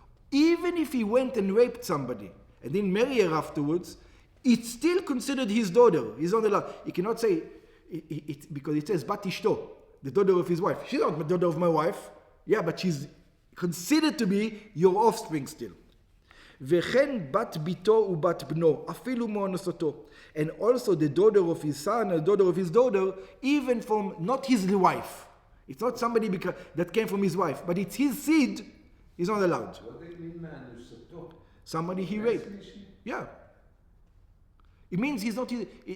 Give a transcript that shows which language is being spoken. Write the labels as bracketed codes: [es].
[en] Even if he went and raped somebody and didn't marry her afterwards, it's still considered his daughter. He's not allowed. He cannot say it because it says bat ishto, the daughter of his wife. She's not the daughter of my wife. Yeah, but she's considered to be your offspring still. [he] וכן בת ביתו ובת בנו, אפילו מאונוסתו. [en] And also the daughter of his son and the daughter of his daughter, even from not his wife. It's not somebody that came from his wife, but it's his seed, he's not allowed. What do you mean מאונוסתו? Somebody he raped. Yeah. It means he's not his...